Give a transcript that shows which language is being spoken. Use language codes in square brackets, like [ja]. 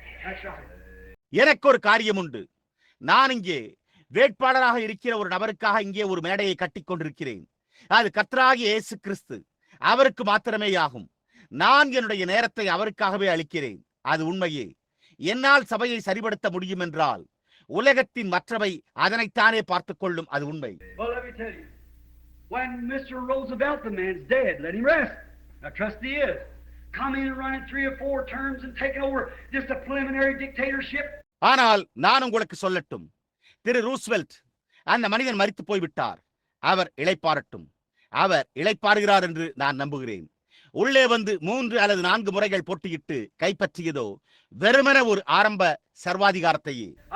[en] That's right. [ta] எனக்கு ஒரு காரியம் உண்டு. நான் இங்கே வேட்பாளராக இருக்கிற ஒரு நபருக்காக இங்கே ஒரு மேடையை கட்டிக் கொண்டிருக்கிறேன். அது கர்த்தராகிய இயேசு கிறிஸ்து. அவருக்கு மாத்திரமே ஆகும். நான் என்னுடைய நேரத்தை அவருக்காகவே அளிக்கிறேன். அது உண்மையே. என்னால் சபையை சரிபடுத்த முடியும் என்றால் உலகத்தின் மற்றவை அதனைத்தானே பார்த்துக் கொள்ளும். அது உண்மை. [en] Well, let me tell you. When Mr. Roosevelt, the man's dead, let him rest. I trust he is. Come in and running 3 or 4 terms and taking over just a preliminary dictatorship. [ta] ஆனால் நான் உங்களுக்கு சொல்லட்டும், திரு Roosevelt அந்த மனிதன் மரித்து போய்விட்டார். அவர் இளைப்பாறட்டும். அவர் இளைப்பாறுகிறார் என்று நான் நம்புகிறேன். உள்ளே வந்து 3 அல்லது 4 முறைகள் போட்டியிட்டு கைப்பற்றியதோ வெறுமன ஒரு ஆரம்ப சர்வாதிகாரத்தையே.